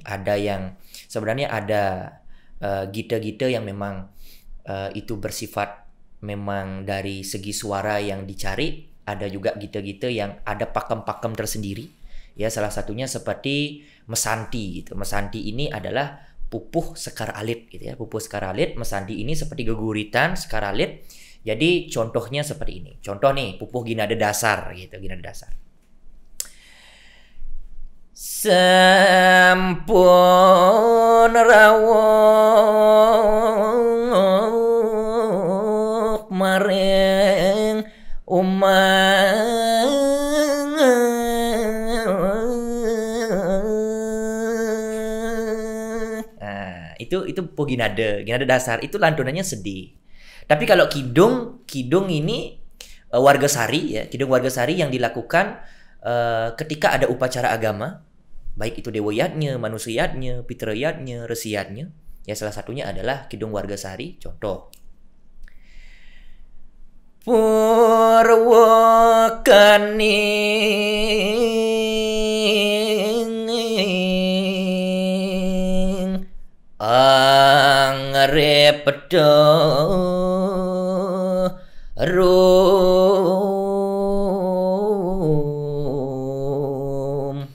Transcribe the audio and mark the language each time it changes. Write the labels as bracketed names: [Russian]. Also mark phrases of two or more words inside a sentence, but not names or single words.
[Indonesian] Ada yang sebenarnya ada gita-gita yang memang itu bersifat memang dari segi suara yang dicari. Ada juga gita-gita yang ada pakem-pakem tersendiri. Ya, salah satunya seperti mesanti gitu. Mesanti ini adalah pupuh sekar alit gitu ya. Pupuh sekar alit, mesanti ini seperti geguritan sekar alit. Jadi contohnya seperti ini. Contoh nih, pupuh ginada dasar gitu, ginada dasar. [Balinese] Sampun rawuh maring [Indonesian] itu pupuh ginada dasar, itu lantunannya sedih. Tapi kalau kidung ini wargasari ya, kidung wargasari yang dilakukan ketika ada upacara agama, baik itu dewayatnya, manusiyatnya, pitrayatnya, resiyatnya. Ya salah satunya adalah kidung wargasari. Contoh. [Kawi] Purwakaning angrepedo rum.